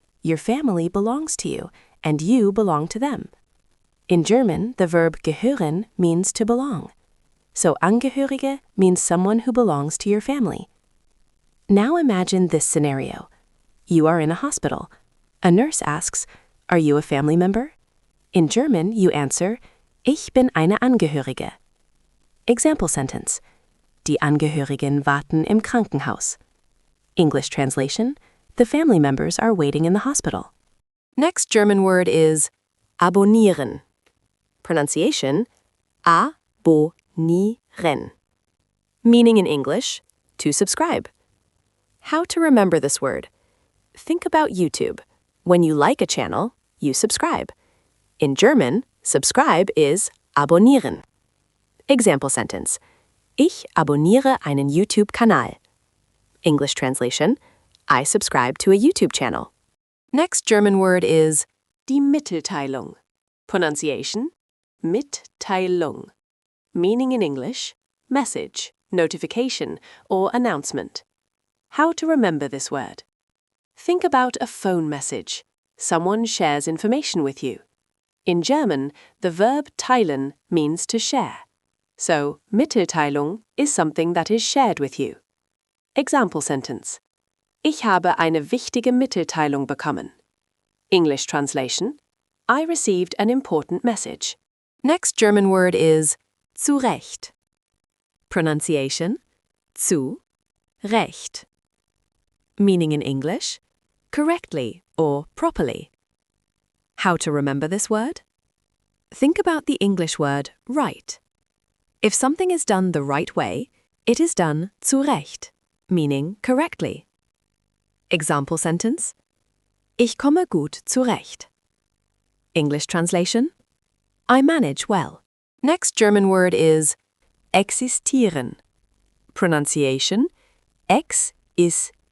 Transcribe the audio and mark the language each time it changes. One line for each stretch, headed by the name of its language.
English: Your family belongs to you, and you belong to them. In German, the verb gehören means to belong. So Angehörige means someone who belongs to your family. Now imagine this scenario. You are in a hospital. A nurse asks, "Are you a family member?" In German, you answer,
German: "Ich bin eine Angehörige."
English: Example sentence.
German: Die Angehörigen warten im Krankenhaus.
English: English translation, the family members are waiting in the hospital. Next German word is abonnieren. Pronunciation, abonnieren. Meaning in English, to subscribe. How to remember this word. Think about YouTube. When you like a channel, you subscribe. In German, subscribe is abonnieren. Example sentence.
German: Ich abonniere einen YouTube-Kanal.
English: English translation, I subscribe to a YouTube channel. Next German word is die Mitteilung. Pronunciation, Mitteilung. Meaning in English, message, notification, or announcement. How to remember this word. Think about a phone message. Someone shares information with you. In German, the verb teilen means to share. So, Mitteilung is something that is shared with you. Example sentence.
German: Ich habe eine wichtige Mitteilung bekommen.
English: English translation, I received an important message. Next German word is zu Recht. Pronunciation, zu Recht. Meaning in English, correctly or properly. How to remember this word? Think about the English word right. If something is done the right way, it is done zu Recht, meaning correctly. Example sentence,
German: Ich komme gut zurecht.
English: English translation, I manage well. Next German word is existieren. Pronunciation, existieren.